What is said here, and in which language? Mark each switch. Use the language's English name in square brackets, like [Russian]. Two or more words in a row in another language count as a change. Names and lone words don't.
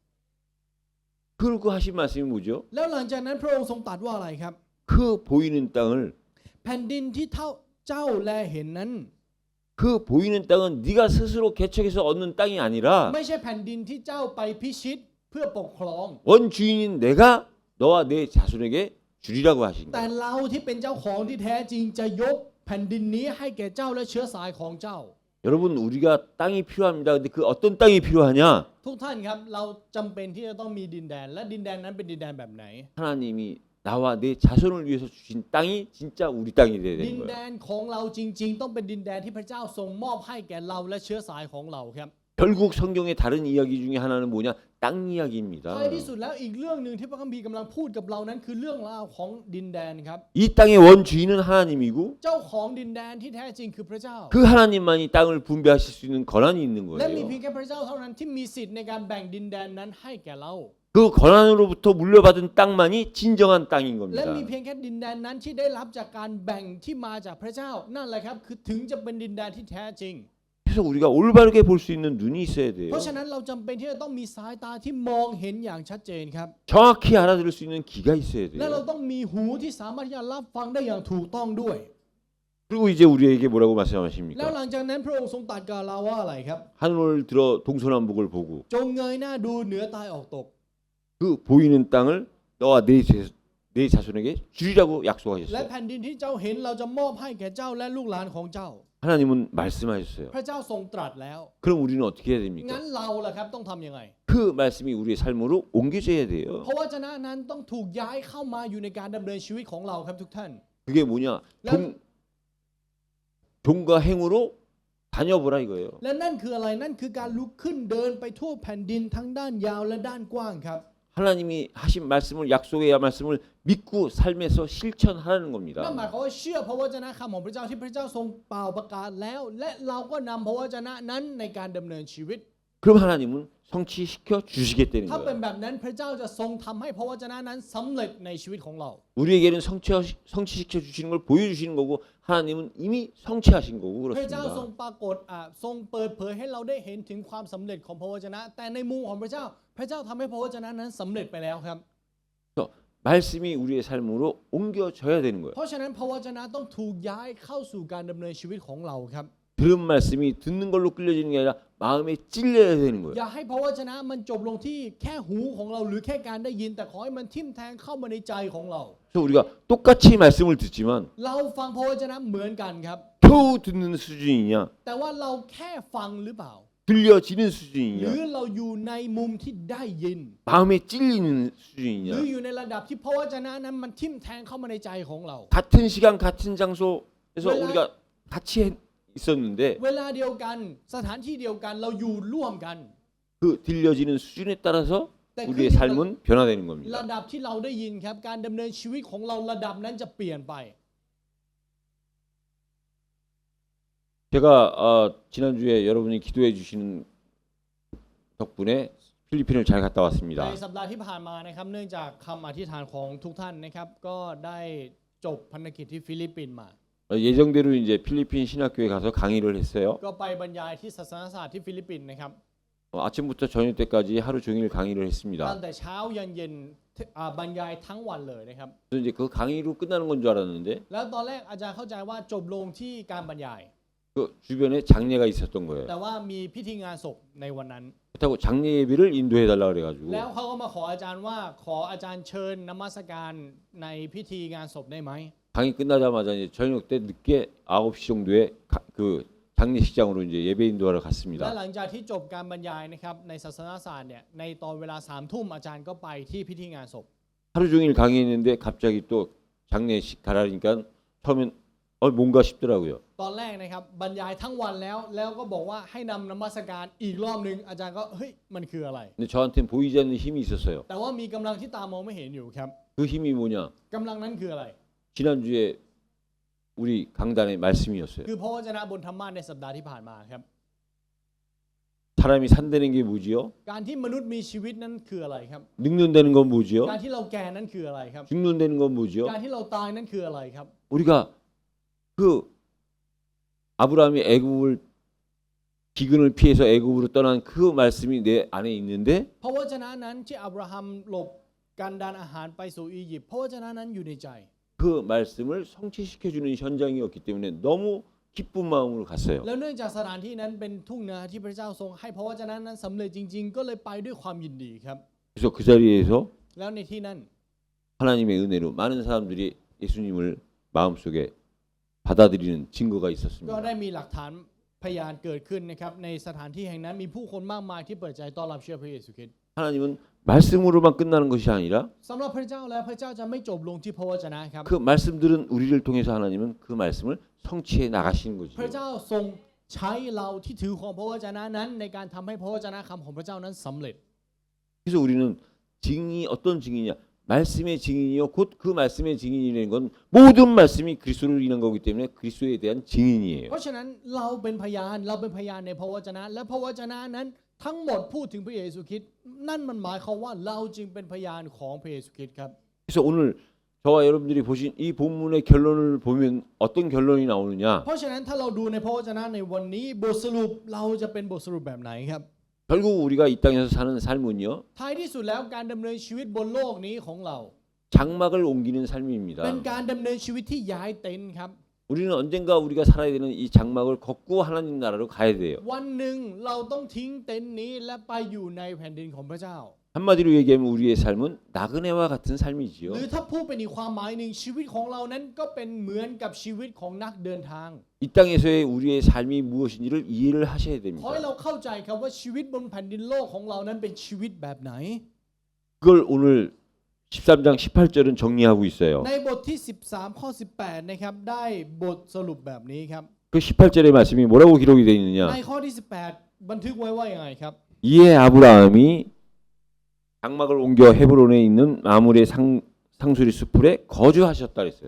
[Korean] 그리고 하신 말씀이 뭐죠? [Thai] แล้วหลังจากนั้นพระองค์ทรงตรัสว่าอะไรครับ [Korean] 그 보이는 땅을 [Thai] แผ่นดินที่เจ้าแลเห็นนั้น [Korean] 그 보이는 땅은 네가 스스로 개척해서 얻는 땅이 아니라 [Thai] ไม่ใช่แผ่นดินที่เจ้าไปพิชิตเพื่อปกครอง [Korean] 원주인인 내가 너와 내 자손에게 주리라고 하신 [Thai] แต่ [Korean] 거예요. [Thai] เราที่เป็นเจ้าของที่แท้จริงจะยกแผ่นดินนี้ให้แก่เจ้าและเชื้อสายของเจ้า [Korean] 여러분 우리가 땅이 필요합니다. 근데 그 어떤 땅이 필요하냐? [Thai] ทุกท่านครับเราจำเป็นที่จะต้องมีดินแดน และดินแดนนั้นเป็นดินแดนแบบไหน [Korean] 하나님이 나와 내 자손을 위해서 주신 땅이 진짜 우리 땅이 돼야 [Thai] ดิน [Korean] 되는 [Thai] แด [Korean] 거예요. [Thai] นของเราจริง ๆ ต้องเป็นดินแดนที่พระเจ้าทรงมอบให้แก่เราและเชื้อสายของเราครับ [Korean] 결국 성경의 다른 이야기 중에 하나는 뭐냐? 땅 이야기입니다. [Thai] ท้ายที่สุดแล้วอีกเรื่องหนึ่งที่พระคัมภีร์กำลังพูดกับเรานั้นคือเรื่องราวของดินแดนครับ [Korean] 이 땅의 원주인은 하나님이고 [Thai] เจ้าของดินแดนที่แท้จริงคือพระเจ้า [Korean] 그 하나님만이 땅을 분배하실 수 있는 권한이 있는 [Thai] และมี [Korean] 거예요. [Thai] เพียงแค่พระเจ้าเท่านั้นที่มีสิทธิ์ในการแบ่งดินแดนนั้นให้แก่เรา [Korean] 그 권한으로부터 물려받은 땅만이 진정한 땅인 [Thai] และ [Korean] 겁니다. [Thai] มีเพียงแค่ดินแดนนั้นที่ได้รับจากการแบ่งที่มาจากพระเจ้า นั่นแหละครับคือถึงจะเป็นดินแดนที่แท้จริง [Korean] 그래서 우리가 올바르게 볼 수 있는 눈이 있어야 돼요. [Thai] เพราะฉะนั้นเราจำเป็นที่จะต้องมีสายตาที่มองเห็นอย่างชัดเจนครับ [Korean] 정확히 알아들을 수 있는 귀가 있어야 [Thai] และเรา [Korean] 돼요. [Thai] ต้องมีหูที่สามารถที่จะรับฟังได้อย่างถูกต้องด้วย [Korean] 그리고 이제 우리에게 뭐라고 [Thai] แล้ว [Korean] 말씀하십니까? [Thai] หลังจากนั้นพระองค์ทรงตรัสกับเราว่าอะไรครับ [Korean] 하늘을 들어 동서남북을 보고 [Thai] จงเงยหน้าดูเหนือใต้ออกตก [Korean] 그 보이는 땅을 너와 내 자손에게 주리라고 [Thai] และ [Korean] 약속하셨어요. [Thai] แผ่นดินที่เจ้าเห็นเราจะมอบให้แก่เจ้าและลูกหลานของเจ้า [Korean] 하나님은 말씀하셨어요. [Thai] พระเจ้าทรงตรัสแล้ว [Korean] 그럼 우리는 어떻게 해야 [Thai] งั้ [Korean] 됩니까? [Thai] นเราล่ะครับต้องทำยังไง [Korean] 그 말씀이 우리의 삶으로 옮겨져야 돼요. [Thai] เพราะวจนะนั้นต้องถูกย้ายเข้ามาอยู่ในการดำเนินชีวิตของเราครับทุกท่าน [Korean] 그게 뭐냐? 종과 행으로 다녀보라 이거예요. [Thai] และนั่นคืออะไรนั่นคือการลุกขึ้นเดินไปทั่วแผ่นดินทั้งด้านยาวและด้านกว้างครับ [Korean] 하나님이 하신 말씀을 약속의 말씀을 믿고 삶에서 실천하라는 [Thai] นั่น [Korean] 겁니다. [Thai] หมายความว่าเชื่อพระวจนะคำของพระเจ้าที่พระเจ้าทรงเป่าประกาศแล้ว และเราก็นำพระวจนะนั้นในการดำเนินชีวิต [Korean] 그럼 하나님은 성취시켜 주시겠다는 [Thai] ถ้าเป็น [Korean] 거예요. [Thai] แบบนั้นพระเจ้าจะทรงทำให้พระวจนะนั้นสำเร็จในชีวิตของเรา [Korean] 우리에게는 성취시켜 주시는 걸 보여주시는 거고 하나님은 이미 성취하신 거고 [Thai] พระเจ้าทรง [Korean] 그렇습니다. [Thai] ปรากฏทรงเปิดเผยให้เราได้เห็นถึงความสำเร็จของพระวจนะ แต่ในมุมของพระเจ้า พระเจ้าทำให้พระวจนะนั้นสำเร็จไปแล้วครับ [Korean] 그래서 말씀이 우리의 삶으로 옮겨져야 되는 거예요. [Thai] เพราะฉะนั้นพระวจนะต้องถูกย้ายเข้าสู่การดำเนินชีวิตของเราครับ [Korean] 들은 말씀이 듣는 걸로 끌려지는 게 아니라 마음에 찔려야 되는 [Thai] อ [Korean] 거예요. [Thai] ย่าให้พระวจนะมันจบลงที่แค่หูของเราหรือแค่การได้ยิน แต่ขอให้มันทิ่มแทงเข้ามาในใจของเรา [Korean] 그래서 우리가 똑같이 말씀을 듣지만 [Thai] เราฟังพระวจนะเหมือนกันครับ [Korean] 겨우 듣는 수준이냐 [Thai] แต่ว่าเราแค่ฟังหรือเปล่า [Korean] 들려지는 [Thai] หรือ [Korean] 수준이냐 [Thai] เราอยู่ในมุมที่ได้ยิน [Korean] 마음에 찔리는 [Thai] หรือ [Korean] 수준이냐 [Thai] อยู่ในระดับที่พระวจนะนั้นมันทิ่มแทงเข้ามาในใจของเรา [Korean] 같은 시간 같은 장소에서 우리가 같이 있었는데 [Thai] เวลาเดียวกันสถานที่เดียวกันเราอยู่ร่วมกัน [Korean] 그 들려지는 수준에 따라서 네, 우리의 그러니까- 삶은 변화되는 [Thai] ระ [Korean] 겁니다. [Thai] ดับที่เราได้ยินครับการดำเนินชีวิตของเราระดับนั้นจะเปลี่ยนไป [Korean] 제가 지난주에 여러분이 기도해 주시는 덕분에 필리핀을 잘 갔다 [Thai] ใน [Korean] 왔습니다. [Thai] สัปดาห์ที่ผ่านมานะครับเนื่องจากคำอธิษฐานของทุกท่านนะครับก็ได้จบภารกิจที่ฟิลิปปินส์มา [Korean] 예정대로 이제 필리핀 신학교에 가서 강의를 했어요. [Thai] ก็ไปบรรยายที่ศาสนศาสตร์ที่ฟิลิปปินส์นะครับ [Korean] 아침부터 저녁 때까지 하루 종일 강의를 [Thai] ตั้ง [Korean] 했습니다. [Thai] แต่เช้ายันเย็นบรรยายทั้งวันเลยนะครับ [Korean] 그래서 이제 그 강의로 끝나는 건 줄 알았는데 [Thai] แล้วตอนแรกอาจารย์เข้าใจว่าจบลงที่การบรรยาย [Korean] 그 주변에 장례가 있었던 거예요. [Thai] แต่ว่ามีพิธีงานศพในวันนั้น [Korean] 그렇다고 장례 예배를 인도해 달라 그래가지고 [Thai] แล้วเขาก็มาขออาจารย์ว่าขออาจารย์เชิญนมัสการในพิธีงานศพได้ไหม [Korean] 강의 끝나자마자 이제 저녁 때 늦게 9시 정도에 그 장례식장으로 이제 예배 인도하러 [Thai] และ [Korean] 갔습니다. [Thai] หลังจากที่จบการบรรยายนะครับในศาสนศาสตร์เนี่ยในตอนเวลา3 ทุ่มอาจารย์ก็ไปที่พิธีงานศพ [Korean] 하루 종일 강의했는데 갑자기 또 장례식 가라니까 처음엔 뭔가 싶더라고요. [Thai] ตอนแรกนะครับบรรยายทั้งวันแล้วก็บอกว่าให้นำนมัสการอีกรอบนึงอาจารย์ก็เฮ้ยมันคืออะไร [Korean] 근데 저한테는 보이지 않는 힘이 있었어요. [Thai] แต่ว่ามีกำลังที่ตามองไม่เห็นอยู่ครับ [Korean] 그 힘이 뭐냐? [Thai] กำลังนั้นคืออะไร [Korean] 지난주에 우리 강단의 말씀이었어요. [Thai] คือพระวจนะบนธรรมะในสัปดาห์ที่ผ่านมาครับ [Korean] 사람이 산다는 게 뭐지요? [Thai] การที่มนุษย์มีชีวิตนั้นคืออะไรครับ [Korean] 늙는다는 건 뭐지요? [Thai] การที่เราแก่นั้นคืออะไรครับ [Korean] 죽는다는 건 뭐지요? [Thai] การที่เราตายนั้นคืออะไรครับ [Korean] 우리가 그 아브라함이 애굽을 기근을 피해서 애굽으로 떠난 그 말씀이 내 안에 있는데 [Thai] พระวจนะนั้นที่อับราฮัมหลบการดานอาหารไปสู่อียิปต์พระวจนะนั้นอยู่ในใจ [Korean] 그 말씀을 성취시켜주는 현장이었기 때문에 너무 기쁜 마음으로 갔어요. [Thai] แล้วเนื่องจากสถานที่นั้นเป็นทุ่งนาที่พระเจ้าทรงให้พระวจนะนั้นสำเร็จจริงๆ ก็เลยไปด้วยความยินดีครับ [Korean] 그래서 그 자리에서 [Thai] แล้วในที่นั้น [Korean] 하나님의 은혜로 많은 사람들이 예수님을 마음속에 받아들이는 증거가 [Thai] ก็ [Korean] 있었습니다. [Thai] ได้มีหลักฐานพยานเกิดขึ้นนะครับในสถานที่แห่งนั้นมีผู้คนมากมายที่เปิดใจต้อนรับเชื่อพระเยซูคริสต์ [Korean] 하나님은 말씀으로만 끝나는 것이 아니라 [Thai] สำหรับพระเจ้าแล้วพระเจ้าจะไม่จบลงที่พระวจนะครับ [Korean] 그 말씀들은 우리를 통해서 하나님은 그 말씀을 성취해 나가시는 [Thai] พ [Korean] 거죠. [Thai] ระเจ้าทรงใช้เราที่ถือของพระวจนะนั้นในการทำให้พระวจนะคำของพระเจ้านั้นสำเร็จ [Korean] 그래서 우리는 증인이 어떤 증인이냐? 말씀의 증인이요. 곧 그 말씀의 증인이라는 건 모든 말씀이 그리스도로 인한 거기 때문에 그리스도에 대한 증인이에요. [Thai] เพราะฉะนั้นเราเป็นพยานในพระวจนะและพระวจนะนั้นทั้งหมดพูดถึงพระเยซูคริสต์นั่นมันหมายความว่าเราจึงเป็นพยานของพระเยซูคริสต์ครับ [Korean] 그래서 오늘 저와 여러분들이 보신 이 본문의 결론을 보면 어떤 결론이 나오느냐? [Thai] เพราะฉะนั้นถ้าเราดูในพระวจนะในวันนี้บทสรุปเราจะเป็นบทสรุปแบบไหนครับ [Korean] 결국 우리가 이 땅에서 사는 삶은요. [Thai] ท้ายที่สุดแล้วการดำเนินชีวิตบนโลกนี้ของเรา [Korean] 장막을 옮기는 삶입니다. [Thai] เป็นการดำเนินชีวิตที่ย้ายเต็นท์ครับ [Korean] 우리는 언젠가 우리가 살아야 되는 이 장막을 걷고 하나님 나라로 가야 돼요. [Thai] วันหนึ่งเราต้องทิ้งเต็นท์นี้และไปอยู่ในแผ่นดินของพระเจ้า [Korean] 한마디로 얘기하면 우리의 삶은 나그네와 같은 삶이지요. [Thai] หรือถ้าพูดเป็นอีกความหมายหนึ่งชีวิตของเรานั้นก็เป็นเหมือนกับชีวิตของนักเดินทาง [Korean] 이 땅에서의 우리의 삶이 무엇인지를 이해를 하셔야 [Thai] ขอ [Korean] 됩니다. [Thai] ให้เราเข้าใจครับว่าชีวิตบนแผ่นดินโลกของเรานั้นเป็นชีวิตแบบไหน [Korean] 그걸 오늘 13장 18절은 정리하고 있어요. [Thai] ในบทที่13ข้อ18นะครับได้บทสรุปแบบนี้ครับ [Korean] 그 18절의 말씀이 뭐라고 기록이 되어 있느냐? [Thai] ในข้อที่18บันทึกไว้ว่าอย่างไรครับ [Korean] 이에 아브라함이 장막을 옮겨 헤브론에 있는 마물의 상수리 수풀에 거주하셨다 그랬어요.